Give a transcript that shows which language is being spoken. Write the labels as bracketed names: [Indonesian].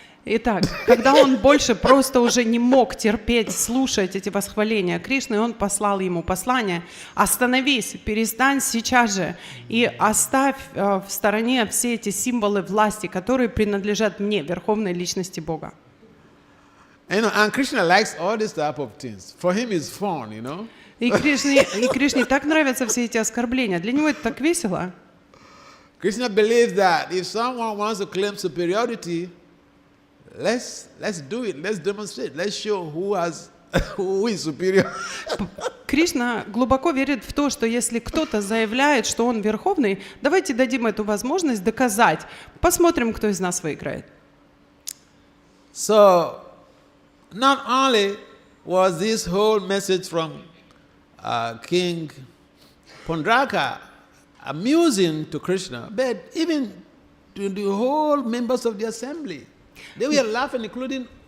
[Russian] Итак, когда он больше просто уже не мог терпеть, слушать эти восхваления Кришны, он послал ему послание: остановись, перестань сейчас же и оставь в стороне все эти символы власти, которые принадлежат мне, верховной личности Бога. [English] And Krishna likes all this type of things. For him it's fun, you know. [Russian] И Кришне так нравятся все эти оскорбления. Для него это так весело. [English] Krishna believes that if someone wants to claim superiority, let's do it. Let's demonstrate. Let's show who is superior. [Russian] Кришна глубоко верит в то, что если кто-то заявляет, что он верховный, давайте дадим эту возможность доказать. Посмотрим, кто из нас выиграет. [English] So, not only was this whole message from King Pondraka amusing to Krishna, but even to the whole members of the assembly. They were laughing, including